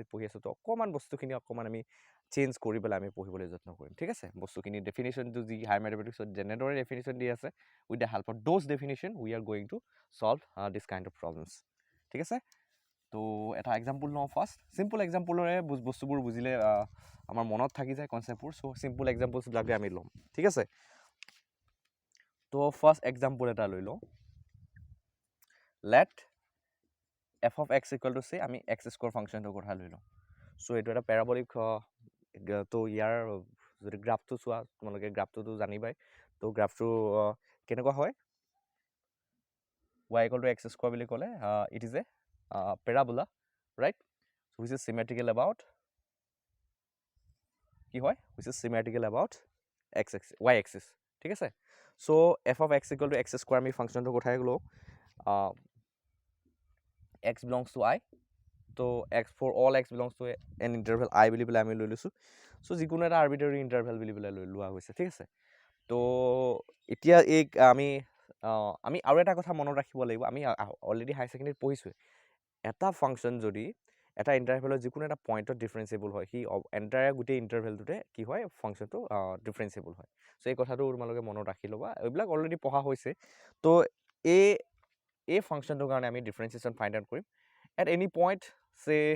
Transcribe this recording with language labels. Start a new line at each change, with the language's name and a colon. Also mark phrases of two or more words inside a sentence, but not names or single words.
Assamese: পঢ়ি আছোঁ তো অকণমান বস্তুখিনি অকণমান আমি চেঞ্জ কৰি পেলাই আমি পঢ়িবলৈ যত্ন কৰিম ঠিক আছে বস্তুখিনি ডেফিনেশ্যনটো যি হায়াৰ মেথমেটিক্সত যেনেদৰে ডেফিনেশ্যন দি আছে
English: with the help of those definition we are going to solve this kind of problems
Assamese: ঠিক আছে তো এটা এক্সাম্পল লওঁ
English: first simple
Assamese: এক্সাম্পলৰে বস্তুবোৰ বুজিলে আমাৰ মনত থাকি যায় কনচেপ্টবোৰ চ' চিম্পল এক্সাম্পলছবিলাকে আমি ল'ম ঠিক আছে তো
English: first example
Assamese: এটা লৈ লওঁ
English: let f of x equal to c
Assamese: আমি x স্কোৱাৰ ফাংচনটোৰ কথা লৈ লওঁ চ' এইটো এটা পেৰাবলিক তো ইয়াৰ যদি গ্ৰাফটো চোৱা তোমালোকে গ্ৰাফটোতো জানিবাই তো গ্ৰাফটো কেনেকুৱা হয়
English: y equal to x square
Assamese: বুলি ক'লে
English: it is a parabola right so which is symmetrical about
Assamese: কি হয়
English: which is symmetrical about y axis
Assamese: ঠিক আছে
English: so f of x equal to x square
Assamese: আমি ফাংচনটো কথাই লওঁ
English: x belongs to I
Assamese: তো
English: x for all x belongs to an interval I
Assamese: বুলি পেলাই আমি লৈ লৈছোঁ so যিকোনো এটা আৰ্বিট্ৰেৰী ইণ্টাৰভেল বুলি পেলাই লোৱা হৈছে ঠিক আছে তো এতিয়া এই আমি আৰু এটা কথা মনত ৰাখিব লাগিব আমি অলৰেডি হায়াৰ ছেকেণ্ডেৰীত পঢ়িছোঁ এটা ফাংচন যদি এটা ইণ্টাৰভেলৰ যিকোনো এটা পইণ্টত ডিফাৰেঞ্চিয়েবল হয় সি এণ্টায়াৰ গোটেই ইণ্টাৰভেলটোতে কি হয় ফাংচনটো ডিফাৰেঞ্চিয়েবল হয় চ' এই কথাটো তোমালোকে মনত ৰাখি ল'বা এইবিলাক অলৰেডি পঢ়া হৈছে তো এই ফাংচনটোৰ কাৰণে আমি ডিফাৰেঞ্চিয়েশ্যন
English: find out
Assamese: কৰিম
English: at any point say